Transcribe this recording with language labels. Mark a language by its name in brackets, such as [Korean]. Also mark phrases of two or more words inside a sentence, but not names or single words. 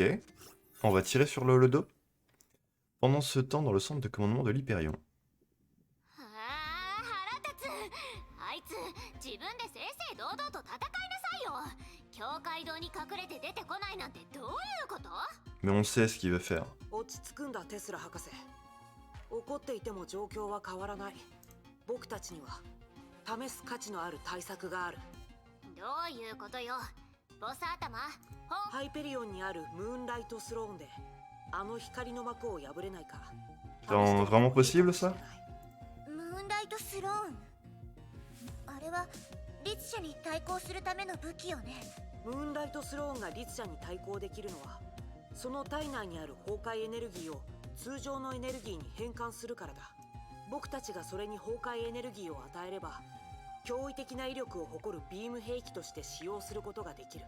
[French] On va tirer sur le holodope. Pendant ce temps, dans le centre de commandement de l'Hyperion. Mais on sait ce qu'il veut faire. [Japanese] 怒っていても状況は変わらない。僕たちには試す価値のある対策がある。どういうことよ、ボス頭。ハイペリオンにあるムーンライトスローンであの光の膜を破れないか。 [French] C'est vraiment possible ça? [Japanese] ムーンライトスローン、あれは律者に対抗するための武器よね。ムーンライトスローンが律者に対抗できるのは、その体内にある崩壊エネルギーを通常のエネルギーに変換するからだ。僕たちがそれに崩壊エネルギーを与えれば、驚異的な威力を誇るビーム兵器として使用することができる。